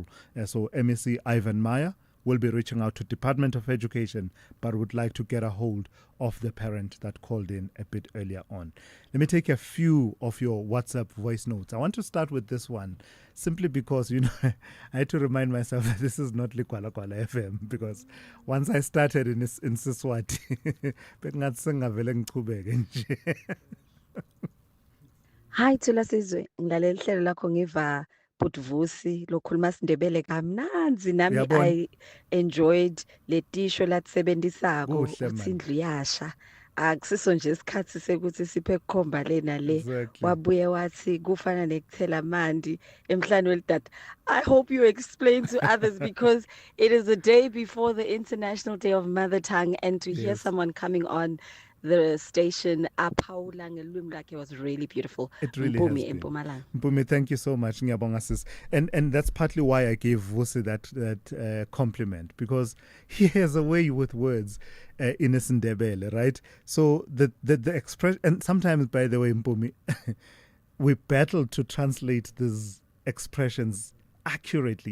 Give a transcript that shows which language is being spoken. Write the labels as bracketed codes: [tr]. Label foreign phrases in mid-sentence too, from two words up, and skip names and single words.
[en] So MEC Ivan Maya will be reaching out to Department of Education, but would like to get a hold of the parent that called in a bit earlier on. Let me take a few of your WhatsApp voice notes. I want to start with this one, simply because, you know, I had to remind myself that this is not Likwala Kwala FM, because once I started in Siswati, [ss] Hi Thulasizwe, ngilaleli hlelo lakho ngiva Butvusi lokhuluma isiNdebele kamnanzi nami [en] I enjoyed [ss] letisho latsebenzisako uthi indlu yasha akusiso nje isikhathi sekuthi siphe kukhomba lena le wabuye wathi kufana nekuthela mandi emhlanje welidada. [en] I hope you explain to others because it is a day before the International Day of Mother Tongue, and to hear someone coming on the station [ss] aphawula ngelwimi lakhe [en] was really beautiful. It really has been. Mpumi, thank you so much. [ss] Ngiyabonga sis. [en] And that's partly why I gave Vusi that compliment, because he has a way with words in isiNdebele, right? So the expression, and sometimes, by the way, Mpumi, we battle to translate these expressions accurately.